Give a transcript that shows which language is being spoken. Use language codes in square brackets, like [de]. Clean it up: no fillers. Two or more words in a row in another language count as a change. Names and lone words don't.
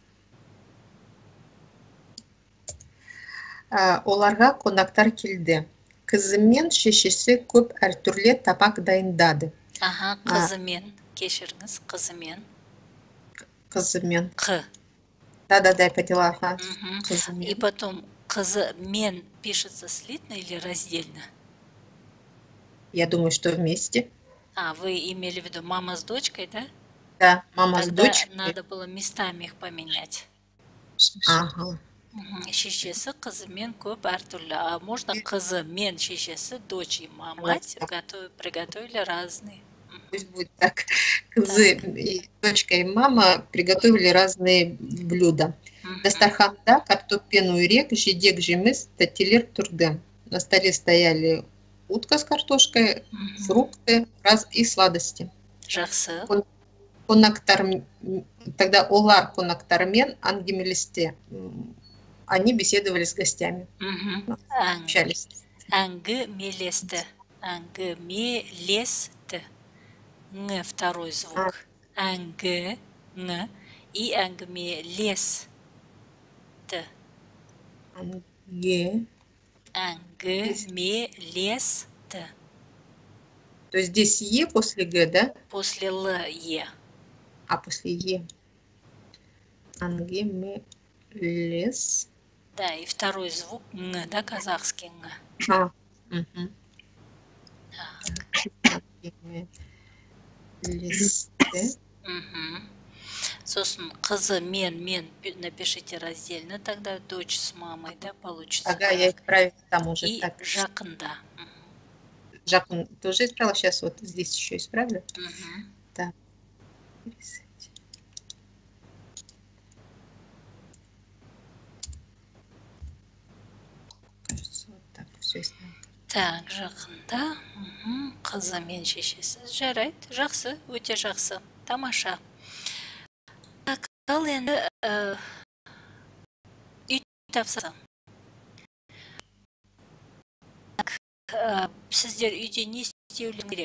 [kk] Оларға қонақтар келді. Қызы мен шешесі көп әртүрлі табақ дайындады. Қызымен, кешіріңіз, қызымен. Қызымен. Қ. [ru] Да, я поняла. И потом қызымен пишется слитно или раздельно? Я думаю, что вместе. Вы имели в виду мама с дочкой, да? Да, мама с дочкой. Тогда надо было местами их поменять. [kk] Шешесі қызымен көп әртүрлі. [ru] А можно [kk] қызымен шешесі, [ru] дочь и мать приготовили разные. Пусть будет так. Кызы, и дочка и мама приготовили разные блюда. [kk] Дастарханда картопен үйрек, жидек жеміс, тәттелер тұрды. [ru] На столе стояли утка с картошкой, фрукты и сладости. [kk] Жақсы. Тогда олар конактармен әңгімелесті. [ru] Они беседовали с гостями. Общались. [kk] Әңгімелесті. Әңгімелесті. [ru] Ң второй звук. Әңгі, ң и әңгімелесті. [kk] Әңгімелесті. [ru] То есть здесь Е после Г, да? После Л Е. После Е. Әңгімелес. Да, и второй звук Ң, да, казахский Ң. [kk] Әңгімелесті. Сосын қызы мен [ru] напишите раздельно, тогда дочь с мамой, да, получится. Ага, я исправила там уже. И так. [kk] жақында. [ru] Жақын тоже исправила, сейчас вот здесь еще исправлю. Так. Кажется, вот так все исправила. Так, [kk] жақында. Қызы мен шешесі. Жарайды, жақсы, өте жақсы. Тамаша. Так, ал енді үй тапсырса. Сіздер үйде не істеулеріңіз керек?